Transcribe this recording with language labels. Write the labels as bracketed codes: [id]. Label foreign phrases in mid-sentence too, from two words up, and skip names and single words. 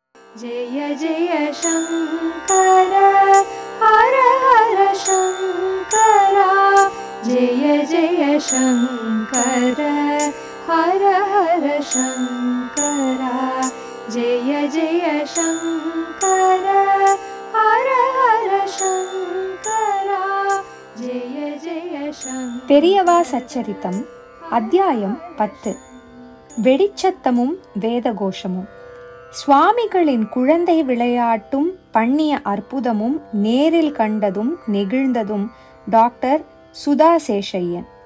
[hi] जय जय शंकर हर हर शंकर जय जय शंकर हर हर शंकर जय जय शंकर हर हर शंकर जय जय शंकर. [ta] பெரியவா சச்சரித்தம் அத்தியாயம் 10. வெடிச்சத்தமும் வேதகோஷமும். சுவாமிகளின் குழந்தை விளையாட்டும் பண்ணிய அற்புதமும் நேரில் கண்டதும் நெகிழ்ந்ததும் டாக்டர் சுதா சேஷையன்.